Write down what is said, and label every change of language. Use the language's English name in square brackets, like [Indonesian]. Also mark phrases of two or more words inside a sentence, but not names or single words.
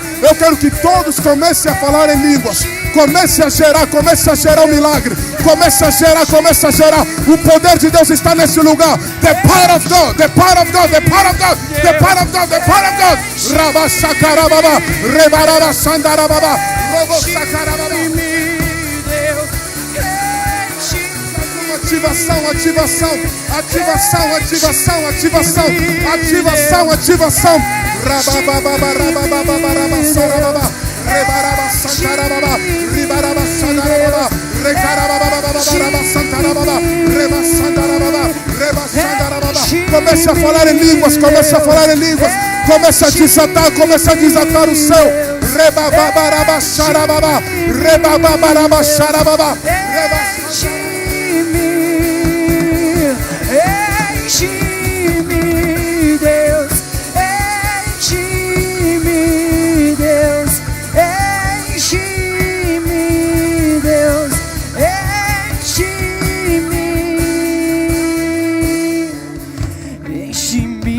[Portuguese] Eu quero que todos comecem a falar em línguas. Comece a gerar o milagre. Comece a gerar. O poder de Deus está nesse lugar. [English] The power of God, the power of God, the power of God, the power of God, the power of God. Rabashakarababa, Rebarara Sandarababa, Robosakarababa. [Portuguese] ativação, ativação, ativação, ativação, ativação, ativação, ativação. Rabababa, rabababa, rabassarababa, rebaraba, santarababa, ribaraba, sandarababa, recarababa, rabassantarababa, rebassandarababa, rebassandarababa. Comece a falar em línguas, comece a falar em línguas, comece a desatar o céu. Rebababa, xarababa, rebababa, xarababa, enche-me, Deus, enche-me, Deus, enche-me, Deus, enche-me, enche-me.